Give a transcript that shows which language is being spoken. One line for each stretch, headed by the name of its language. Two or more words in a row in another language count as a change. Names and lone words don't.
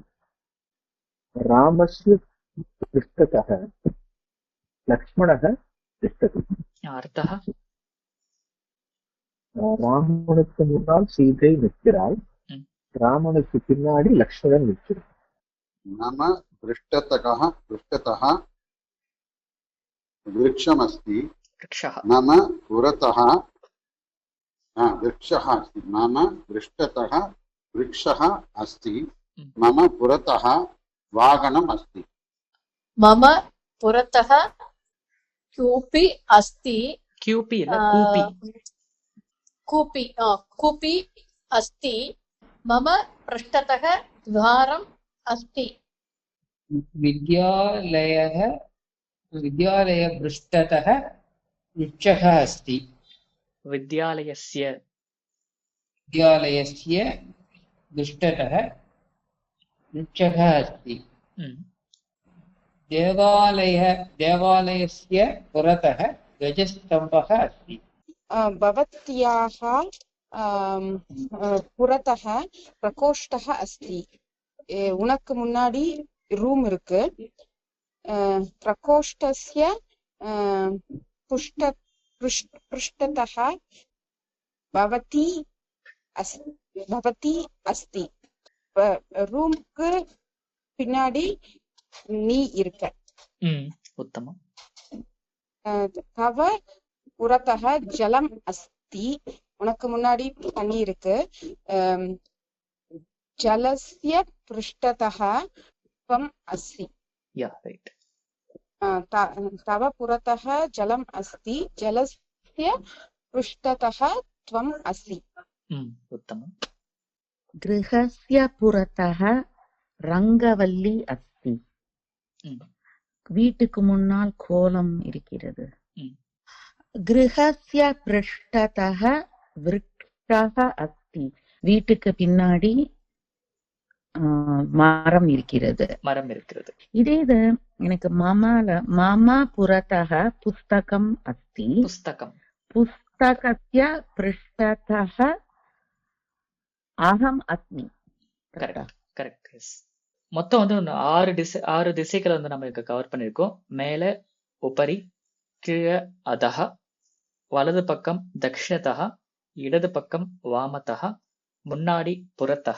Sanskrit: रामस्य पृष्ठतः लक्ष्मणः तिष्ठति. அர்த்தஹ?
Tamil: ராமனுக்கு முன்னால் சீதை நிற்கிறாள், ராமனுக்கு பின்னாடி லக்ஷ்மணன் நிற்கிறான்.
Sanskrit: नाम पृष्ठतः वृक्षमस्ति, नाम पुरतः वृक्षः अस्ति. नाम पृष्ठतः वृक्षः अस्ति, मम पुरतः वाहनम् अस्ति. मम पुरतः कूपी अस्ति.
Tamil: क्यूपी இல்ல கூப்பி.
Sanskrit: कूपी अस्ति. मम पृष्ठतः द्वारम् अस्ति. विद्यालयपृष्ठतः वृक्षः अस्ति. विद्यालयस्य पृष्ठतः वृक्षः अस्ति. देवालयस्य पुरतः ध्वजस्तम्भः अस्ति. भवत्याः पुरतः प्रकोष्ठः अस्ति.
Tamil: உனக்கு முன்னாடி ரூம் இருக்கு.
Sanskrit: பிரகோஷ்டஸ்ய पृष्ठतः भवती अस्ति.
Tamil: ரூமுக்கு பின்னாடி நீ இருக்க.
Sanskrit: உத்தமம். तव पुरतः जलम् अस्ति,
Tamil: உனக்கு முன்னாடி தண்ணி இருக்கு.
Sanskrit: ஜலஸ்ய पृष्ठतः त्वम् अस्ति. तव पुरतः जलम् अस्ति, जलस्य पृष्ठतः त्वम् असि उत्तमम् गृहस्य पुरतः रङ्गवल्ली अस्ति
Tamil: வீட்டுக்கு முன்னால் கோலம் இருக்கிறது
Sanskrit: गृहस्य पृष्ठतः वृक्षः अस्ति
Tamil: வீட்டுக்கு பின்னாடி மரம் இருக்கிறது இதே இது எனக்கு
Sanskrit: मम पुरतः पुस्तकम् अस्ति पुस्तकस्य पृष्ठतः अहम् अस्मि
Tamil: கரெக்ட் மொத்தம் வந்து 6 திசைகளை வந்து நம்ம கவர் பண்ணிருக்கோம் மேல உபரி கீழே அதஹ வலது பக்கம் தக்ஷதஹ இடது பக்கம் வாமதஹ முன்னாடி புறத்தஹ